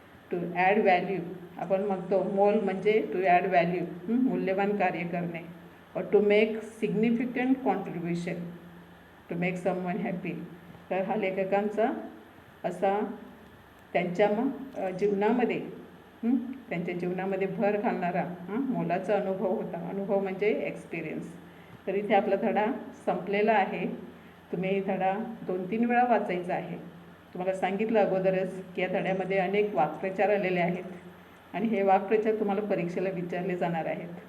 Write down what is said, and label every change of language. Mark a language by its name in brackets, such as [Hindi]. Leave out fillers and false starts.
[English] to add value [Marathi] आपण म्हणतो, मोल म्हणजे टू ॲड व्हॅल्यू, मूल्यवान कार्य करणे. [English] और to make significant contribution, to make someone happy. [Marathi] तर हा लेखकांचा असा त्यांच्या जीवनामध्ये त्यांच्या जीवनामध्ये भर घालणारा मोलाचा अनुभव होता. अनुभव म्हणजे एक्सपिरियन्स. तर इथे आपला धडा संपलेला आहे. तुम्ही धडा 2-3 वेळा वाचायचा आहे. तुम्हाला सांगितलं अगोदरच की या धड्यामध्ये अनेक वाक्प्रचार आलेले आहेत आणि हे वाक्प्रचार तुम्हाला परीक्षेला विचारले जाणार आहेत.